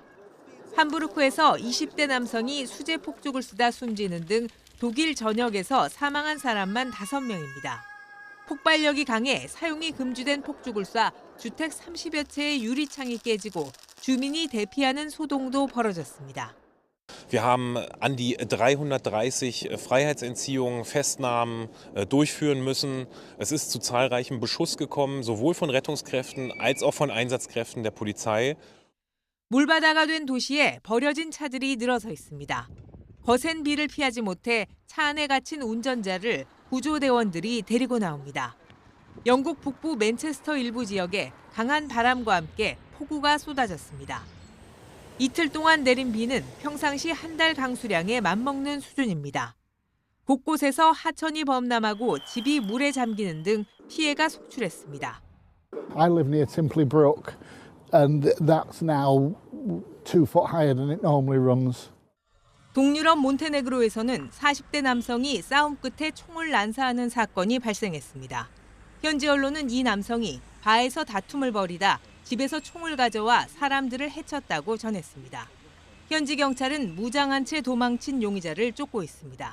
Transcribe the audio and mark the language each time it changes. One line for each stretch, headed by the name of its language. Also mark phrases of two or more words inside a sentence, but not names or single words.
Korean: 함부르크에서 20대 남성이 수제 폭죽을 쓰다 숨지는 등 독일 전역에서 사망한 사람만 5명입니다. 폭발력이 강해 사용이 금지된 폭죽을 쏴 주택 30여 채의 유리창이 깨지고 주민이 대피하는 소동도 벌어졌습니다.
German: Wir haben an die 330 Freiheitsentziehungen, Festnahmen durchführen müssen. Es ist zu zahlreichem Beschuss gekommen, sowohl von Rettungskräften als auch von Einsatzkräften der Polizei.
Korean: 물바다가 된 도시에 버려진 차들이 늘어서 있습니다. 거센 비를 피하지 못해 차 안에 갇힌 운전자를 구조대원들이 데리고 나옵니다. 영국 북부 맨체스터 일부 지역에 강한 바람과 함께 폭우가 쏟아졌습니다. 이틀 동안 내린 비는 평상시 한 달 강수량에 맞먹는 수준입니다. 곳곳에서 하천이 범람하고 집이 물에 잠기는 등 피해가 속출했습니다.
English: I live near Simply Brook and that's now 2 foot higher than it normally runs.
Korean: 동유럽 몬테네그로에서는 40대 남성이 싸움 끝에 총을 난사하는 사건이 발생했습니다. 현지 언론은 이 남성이 바에서 다툼을 벌이다 집에서 총을 가져와 사람들을 해쳤다고 전했습니다. 현지 경찰은 무장한 채 도망친 용의자를 쫓고 있습니다.